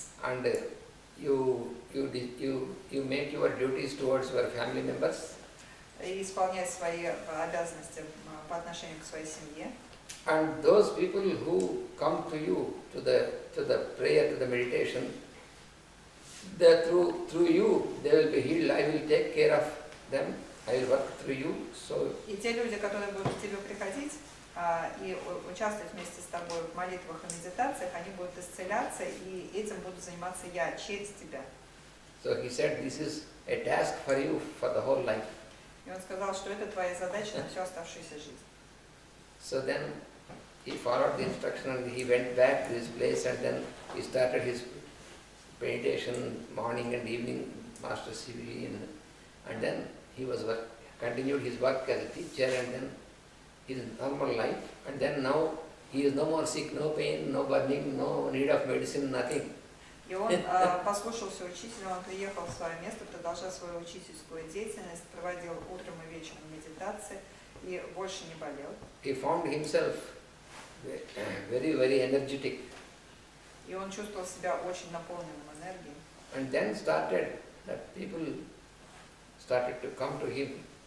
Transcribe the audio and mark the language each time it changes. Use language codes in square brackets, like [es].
[en] And you make your duties towards your family members. [ru] И исполняй свои обязанности по отношению к своей семье. [en] And those people who come to you, to the prayer, to the meditation, through you they will be healed. I will take care of them. I will work through you. So. [ru] И те люди, которые будут к тебе приходить и участвовать вместе с тобой в молитвах и медитациях, они будут исцеляться, и этим буду заниматься я через тебя. [en] So he said, this is a task for you for the whole life. [ru] И он сказал, что это твоя задача на всю оставшуюся жизнь. [en] So then he followed the instruction and he went back to his place, and then he started his meditation morning and evening, Master CV, and then he continued his work as a teacher, and then his normal life, and then now he is no more sick, no pain, no burning, no need of medicine, nothing. [ru] И он послушался учителя, он приехал в свое место, продолжал свою учительскую деятельность, проводил утром и вечером медитации и больше не болел. [en] He found himself very, very energetic. [ru] И он чувствовал себя очень наполненным энергией. [en] And then that people started to come to him.